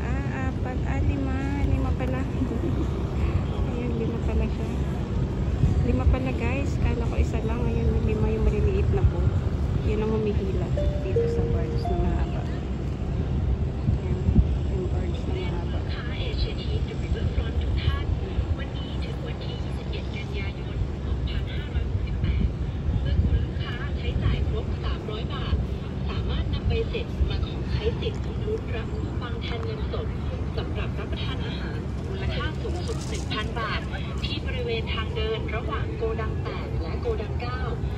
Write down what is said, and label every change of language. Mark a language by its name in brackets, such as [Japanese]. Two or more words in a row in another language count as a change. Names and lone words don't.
[Filipino] 4, 5 pala. Ayan, 5 pala siya. 5 pala guys. Kala ko isa lang. Ayan, 5 yung maliliit na po. Yan ang humihila dito sa birds na mahaba. Ayan, yung birds na mahaba. [Thai] สำหรับรับประทานอาหารมูลค่าสูงสุด 1,000 บาทที่บริเวณทางเดินระหว่างโกดัง 8 และโกดัง 9